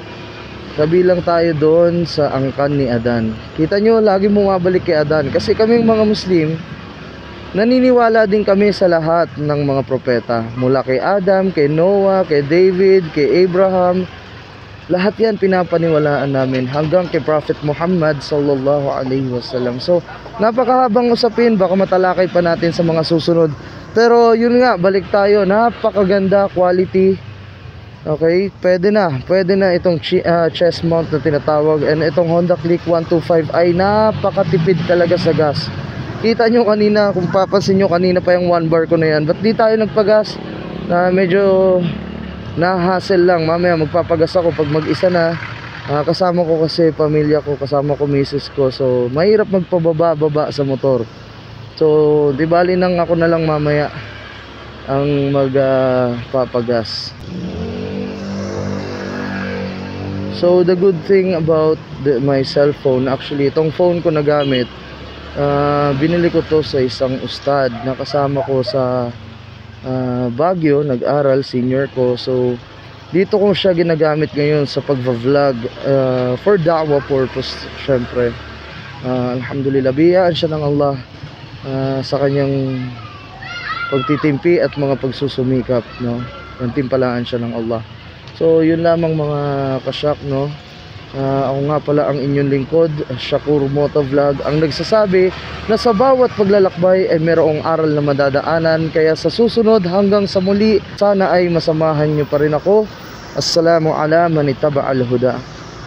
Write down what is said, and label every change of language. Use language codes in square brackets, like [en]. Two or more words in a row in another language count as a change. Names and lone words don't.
[tl] Kabilang tayo doon sa angkan ni Adan. Kita nyo, lagi bumabalik kay Adan. Kasi kaming mga Muslim, naniniwala din kami sa lahat ng mga propeta. Mula kay Adam, kay Noah, kay David, kay Abraham. Lahat yan pinapaniwalaan namin hanggang kay Prophet Muhammad [ar] صلى الله عليه وسلم. [tl] So napakahabang usapin, baka matalakay pa natin sa mga susunod. Pero yun nga, balik tayo. Napakaganda, quality. Okay, pwede na itong chest mount na tinatawag. And itong Honda Click 125 ay napakatipid talaga sa gas. Kita nyo kanina, kung papansin nyo kanina pa yung 1 bar ko na yan. Ba't di tayo nagpagas? Medyo na-hassle lang. Mamaya magpapagas ako pag mag-isa na. Kasama ko kasi pamilya ko, kasama ko misis ko. So mahirap magpababa-baba sa motor. So di bali nang ako na lang mamaya ang magpapagas. [en] So the good thing about my cellphone, actually [tl] itong phone ko na gamit, binili ko to sa isang ustad na kasama ko sa Baguio, nag-aral, senior ko. So dito ko siya ginagamit ngayon sa pagva-vlog, [en] for da'wah purpose syempre. [tl] Alhamdulillah, biyayaan siya ng Allah sa kanyang pagtitimpi at mga pagsusumikap, no? Timpalaan siya ng Allah. So yun lamang mga kasyak, no? Ako nga pala ang inyong lingkod, Shakur Motovlog, ang nagsasabi na sa bawat paglalakbay ay merong aral na madadaanan. Kaya sa susunod hanggang sa muli, sana ay masamahan nyo pa rin ako. [ar] السلام على من اتبع الهدى.